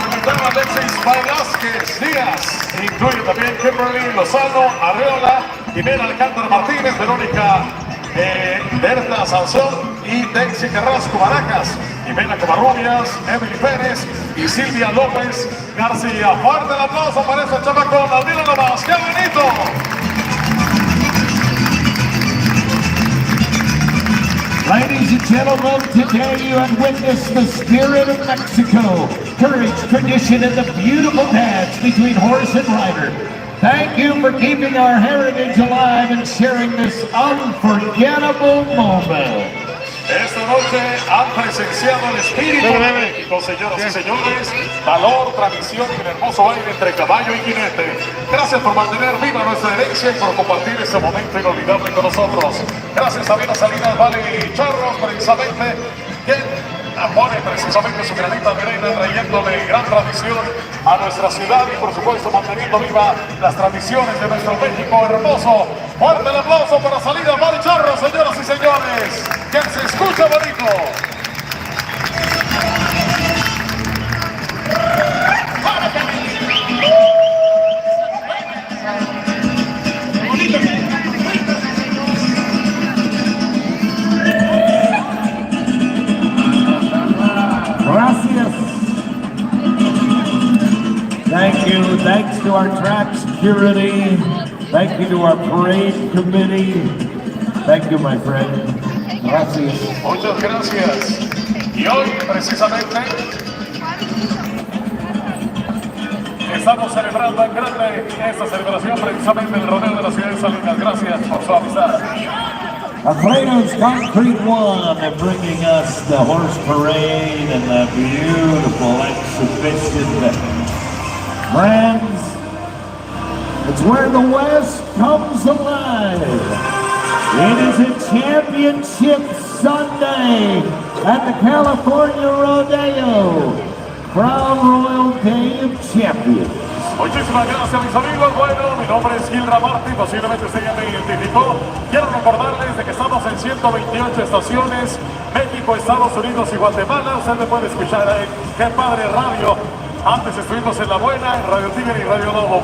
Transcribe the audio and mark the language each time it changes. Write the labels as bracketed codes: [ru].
[es] Alexis Velasquez Díaz, incluye también Kimberly Lozano Arreola, Jimena Alcántara Martínez, Verónica Berta Sansón y Daisy Carrasco Barajas, Jimena Covarrubias, Emily Pérez y Silvia López García. Fuerte el aplauso para esta chamacona, miren nomás, ¡qué bonito! [en] Ladies and gentlemen, today you have witnessed the spirit of Mexico, courage, tradition, and the beautiful dance between horse and rider. Thank you for keeping our heritage alive and sharing this unforgettable moment. [es] Esta noche han presenciado el espíritu de México, señoras y señores, valor, tradición y un hermoso baile entre caballo y jinete. Gracias por mantener viva nuestra herencia y por compartir este momento inolvidable con nosotros. Gracias a Salinas Valley Charros, precisamente, que pone precisamente su granita de arena, trayéndole gran tradición a nuestra ciudad y por supuesto manteniendo viva las tradiciones de nuestro México hermoso. Fuerte el aplauso para Salinas Valley Charros, señoras y señores, que se escucha bonito. Gracias. [en] Thank you. Thanks to our track security. Thank you to our parade committee. Thank you, my friend. [es] Gracias. Muchas gracias. Y hoy, precisamente, estamos celebrando en grande esta celebración precisamente del rodeo de la ciudad de Salinas. Gracias por su amistad. [en] Alfredo's Concrete One are bringing us the horse parade and the beautiful exhibition. Friends, it's where the West comes alive. It is a championship Sunday at the California Rodeo. Crown Royal Day of Champions. [es] Muchísimas gracias, mis amigos. Bueno, mi nombre es Gil Ramarty, posiblemente usted ya me identificó. Quiero recordarles de que estamos en 128 estaciones, México, Estados Unidos y Guatemala. Usted me puede escuchar en Qué Padre Radio. Antes estuvimos en La Buena, en Radio Tigre y Radio Lobo.